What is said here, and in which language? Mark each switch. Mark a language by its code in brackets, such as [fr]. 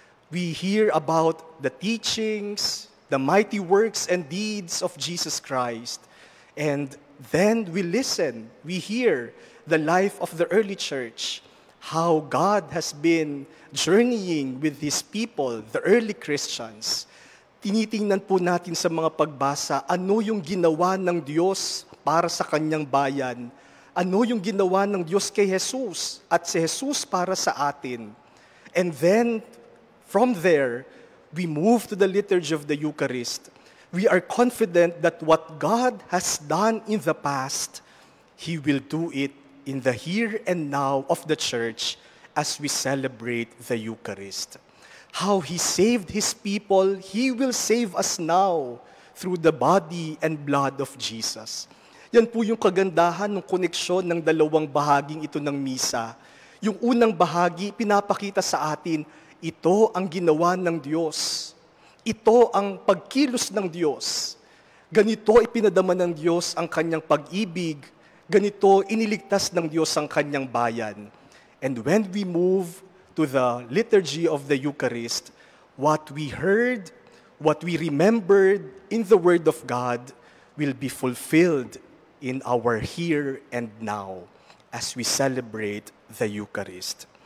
[en] We hear about the teachings, the mighty works and deeds of Jesus Christ. And then we listen, we hear the life of the early church, how God has been journeying with His people, the early Christians. [tl] Tinitingnan po natin sa mga pagbasa, ano yung ginawa ng Diyos para sa Kanyang bayan. Ano yung ginawa ng Diyos kay Jesus at si Jesus para sa atin. [en] And then, from there, we move to the liturgy of the Eucharist. We are confident that what God has done in the past, He will do it in the here and now of the Church as we celebrate the Eucharist. How He saved His people, He will save us now through the body and blood of Jesus. [tl] Yan po yung kagandahan ng koneksyon ng dalawang bahaging ito ng misa. Yung unang bahagi, pinapakita sa atin, ito ang ginawa ng Diyos. Ito ang pagkilos ng Diyos. Ganito ipinadama ng Diyos ang Kanyang pag-ibig. Ganito iniligtas ng Diyos ang Kanyang bayan. [en] And when we move to the liturgy of the Eucharist, what we heard, what we remembered in the Word of God will be fulfilled in our here and now as we celebrate the Eucharist.